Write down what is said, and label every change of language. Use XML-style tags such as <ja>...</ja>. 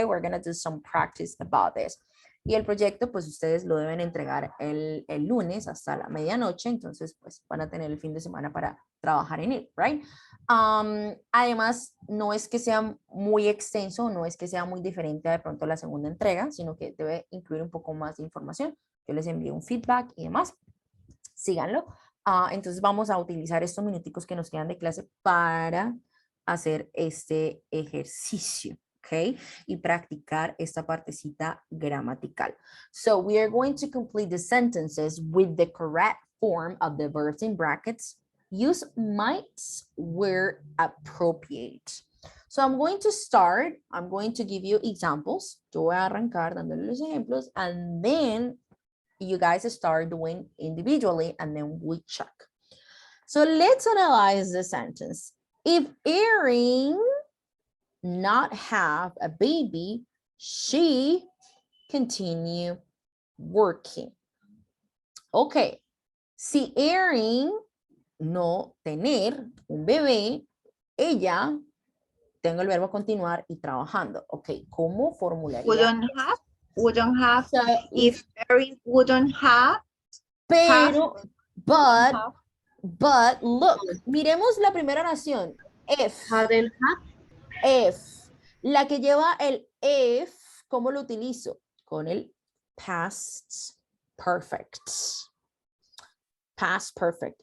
<en>We're going to do some practice about this.</en> <es>Y el proyecto, pues ustedes lo deben entregar el lunes hasta la medianoche, entonces pues van a tener el fin de semana para trabajar en él,</es> <en>right?</en> <es>Además, no es que sea muy extenso, no es que sea muy diferente a de pronto la segunda entrega, sino que debe incluir un poco más de información. Yo les envío un feedback y demás. Síganlo. Entonces vamos a utilizar estos minuticos que nos quedan de clase para hacer este ejercicio. Okay, y practicar esta partecita gramatical.</es> <en>So we are going to complete the sentences with the correct form of the verbs in brackets. Use mights where appropriate. So I'm going to start, I'm going to give you examples.</en> <es>Yo voy a arrancar dándole los ejemplos</es> <en>and then you guys start doing individually and then we check. So let's analyze the sentence. If Erin not have a baby, she continue working.</en> <es>Okay, si Erin no tener un bebé, ella, tengo el verbo continuar y trabajando. Okay, ¿cómo formularía?</es> <en>Wouldn't have, so if Erin wouldn't have.</en> <es>Pero</es> <en>But look,</en> <es>miremos la primera oración.</es> <en>If. Hadn't had. If.</en> <es>La que lleva el if, ¿cómo lo utilizo? Con el past perfect. Past perfect.</es>